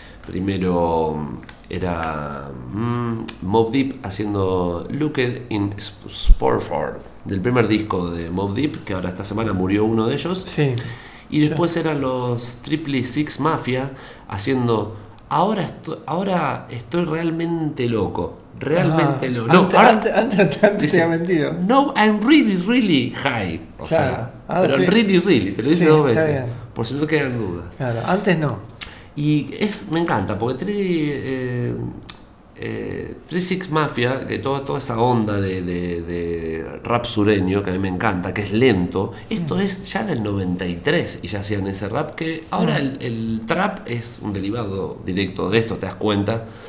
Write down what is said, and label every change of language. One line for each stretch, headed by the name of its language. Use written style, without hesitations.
Spanish: Primero era Mobb Deep haciendo Looked in Spofford, del primer disco de Mobb Deep, que ahora esta semana murió uno de ellos. Sí. Y después eran los 666 Mafia haciendo Ahora estoy realmente loco. Realmente loco. No, antes había mentido.
English: No, I'm really, really high.
Spanish: Really, te lo dice dos veces. Por si no quedan dudas. Claro, antes no. Y es, me encanta, porque 36 Mafia, que toda esa onda de rap sureño que a mí me encanta, que es lento, esto es ya del 93 y ya hacían ese rap, que ahora el trap es un derivado directo de esto, te das cuenta.